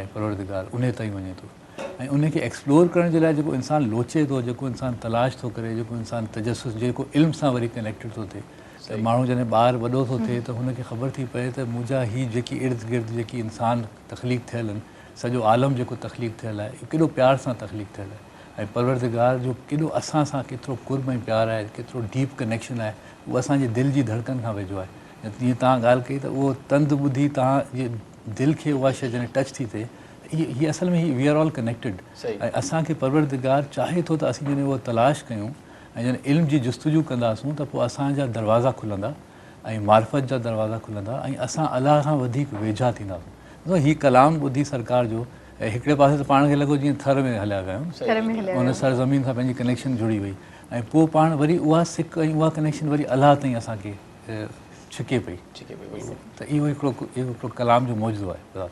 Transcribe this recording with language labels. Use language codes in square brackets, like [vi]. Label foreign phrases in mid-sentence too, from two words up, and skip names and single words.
[sd] परवरदिगार उन ताईं वञे थो ऐं उनखे एक्सप्लोर करण जे लाइ जेको इंसानु लोचे थो, जेको इंसानु तलाश थो करे, जेको इंसानु तजसुस जेको इल्म सां वरी कनेक्टेड थो थिए त माण्हू जॾहिं ॿारु वॾो थो थिए त हुनखे ख़बर थी पए त मुंहिंजा हीअ जेकी इर्द गिर्द जेकी इंसानु तख़लीक़ थियल आहिनि, सॼो आलम जेको तख़लीक़ थियल आहे केॾो प्यार सां तख़लीक़ थियल आहे ऐं परवरदिगार जो केॾो असां सां केतिरो कुर्ब ऐं प्यार आहे, केतिरो [en] deep connection [sd] आहे, उहो असांजे दिलि जी धड़कन खां वेझो आहे। जीअं तव्हां ॻाल्हि कई त उहो तंद ॿुधी तव्हां दिलि खे उहा शइ जॾहिं टच थी थिए हीअ असल में [en] we are all connected [sd] ऐं असांखे परवरदिगार चाहे थो त असीं जॾहिं उहो तलाश कयूं ऐं जॾहिं इल्म जी जुस्तजू कंदासूं त पोइ असांजा दरवाज़ा खुलंदा ऐं मार्फत जा दरवाज़ा खुलंदा ऐं असां अलाह खां वधीक वेझा थींदासीं। हीअ कलाम ॿुधी सरकार जो ऐं हिकिड़े पासे त पाण खे लॻो जीअं थर में हलिया विया आहियूं, उन सरज़मीन सां पंहिंजी कनेक्शन जुड़ी वई ऐं पोइ पाण वरी उहा सिक ऐं उहा कनेक्शन वरी अलाह ताईं असांखे छिके पई त इहो हिकिड़ो कलाम जो मौजूदु आहे।